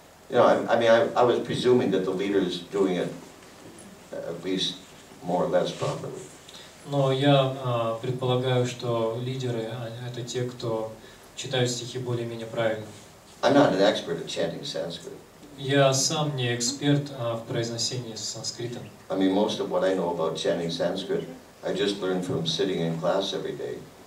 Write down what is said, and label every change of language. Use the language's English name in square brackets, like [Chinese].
[English] You know, I was presuming that the leader is doing it at least more or less properly. [Russian] Но я предполагаю, что лидеры это те, кто читают стихи более-менее правильно. [English] I'm not an expert at chanting Sanskrit. [Russian] Я сам не эксперт в произношении санскрита. [English] I mean, most of what I know about chanting Sanskrit, I just learned from sitting in class every day.